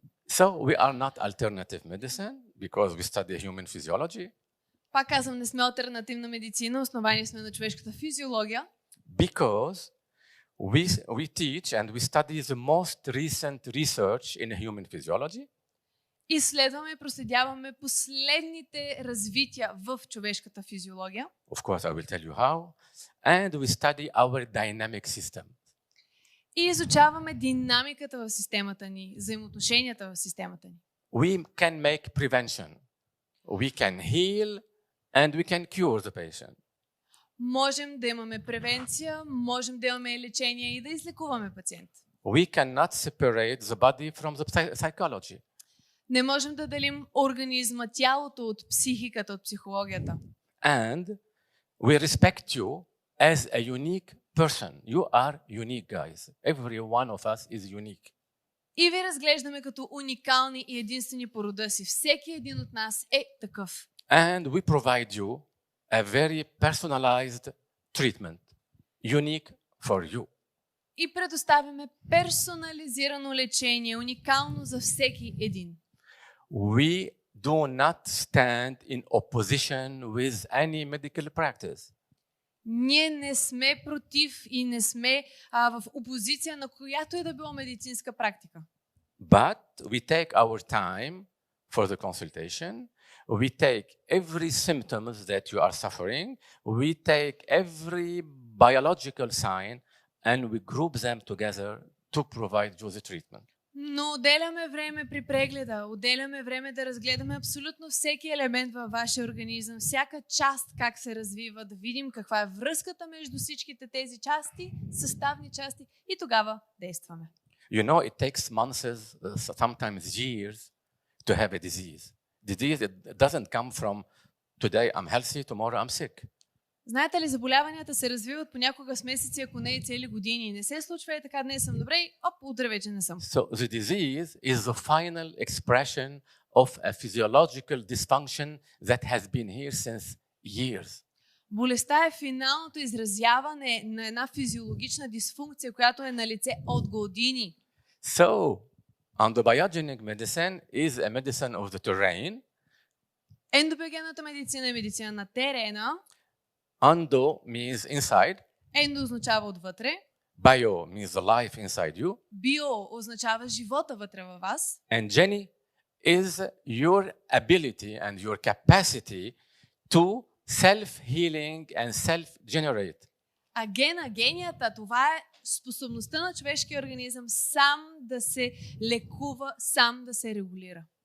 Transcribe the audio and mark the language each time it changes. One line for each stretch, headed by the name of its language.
English: So we are not alternative medicine because we study human physiology.
Bulgarian: Пак казвам, не сме алтернативна медицина, основани сме на човешката физиология.
English: Because we teach and we study the most recent research in human physiology.
Bulgarian: Изследваме и проследяваме последните развития в човешката физиология.
English: Of course, I will tell you how. And we study our dynamic system.
Bulgarian: И изучаваме динамиката в системата ни, взаимоотношенията в системата ни.
English: We can make prevention. We can heal and we can cure the patient.
Bulgarian: Можем да имаме превенция, можем да имаме лечение и да излекуваме пациент.
English: We cannot separate the body from the psychology.
Bulgarian: Не можем да делим организма, тялото от психиката, от психологията.
English: And we respect you as a unique person. You are unique, guys. Every one of us is unique.
Bulgarian: И ви разглеждаме като уникални и единствени по рода си. Всеки един от нас е такъв.
English: And we provide you a very personalized treatment, unique for you.
Bulgarian: И предоставяме персонализирано лечение, уникално за всеки един.
English: We do not stand in opposition with any medical practice.
Bulgarian: Ние не сме против и не сме в опозиция на която да било медицинска практика.
English: But we take our time for the consultation. We take every symptoms that you are suffering. We take every biological sign and we group them together to provide you the treatment.
Bulgarian: Но отделяме време при прегледа, отделяме време да разгледаме абсолютно всеки елемент във вашия организъм, всяка част как се развива, да видим каква е връзката между всичките тези части, съставни части и тогава действаме.
English: You know, it takes months, sometimes years to have a disease. Disease, it doesn't come from today I'm healthy, tomorrow I'm sick.
Bulgarian: Знаете ли, заболяванията се развиват понякога с месеци, ако не и цели години. Не се случва и така, днес съм добре и утре вече не съм.
English: So the disease is the final expression of a physiological dysfunction that has been here since years.
Bulgarian: Болестта е финалното изразяване на една физиологична дисфункция, която е на лице от години.
English: So, endobiogenic medicine is a medicine of the terrain.
Bulgarian: Ендобиогенната медицина е медицина на терена.
English: Endo means inside.
Bulgarian: Ендо означава отвътре.
English: Bio means the life inside you.
Bulgarian: Био означава живота вътре във вас.
English: And Jenny is your ability and your capacity to self-healing and self-generate.
Bulgarian: А генията, това е способността на човешкия организъм сам да се лекува, сам да се регулира.